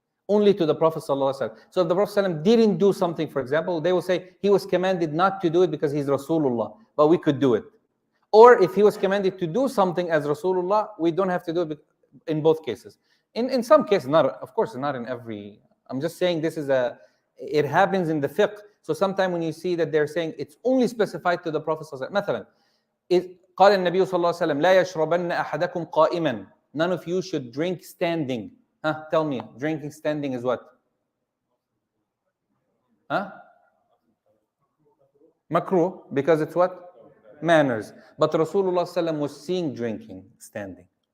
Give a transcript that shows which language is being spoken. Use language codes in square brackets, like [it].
[en] Only to the Prophet ﷺ. So if the Prophet ﷺ didn't do something, for example, they will say he was commanded not to do it because he's Rasulullah, but we could do it. Or if he was commanded to do something as Rasulullah, we don't have to do it in both cases. In some cases, not of course, not in every. I'm just saying this is it happens in the fiqh. So sometimes when you see that they're saying it's only specified to the Prophet ﷺ. [ar] مثلا قال النبي صلى الله عليه وسلم لا يشربن أحدكم قائما. [en] None of you should drink standing. Tell me, drinking standing is what? Makruh, because it's what? Manners. But Rasulullah ﷺ was seen drinking standing.